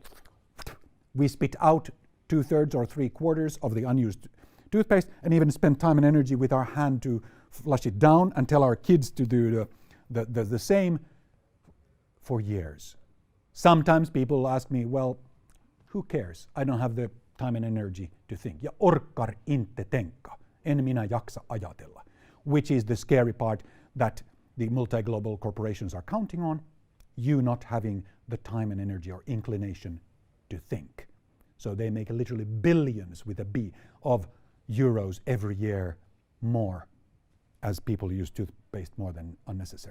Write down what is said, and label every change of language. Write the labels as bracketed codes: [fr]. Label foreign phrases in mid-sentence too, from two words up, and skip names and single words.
[en] We spit out 2/3 or 3/4 of the unused toothpaste and even spend time and energy with our hand to flush it down and tell our kids to do the same for years. Sometimes people ask me, well, who cares? I don't have the time and energy to think. [sv] Ja orkar inte tänka. [fi] En minä jaksa ajatella. [en] Which is the scary part that the multi-global corporations are counting on, you not having the time and energy or inclination to think. So they make literally billions with a B of euros every year more as people use toothpaste more than unnecessary.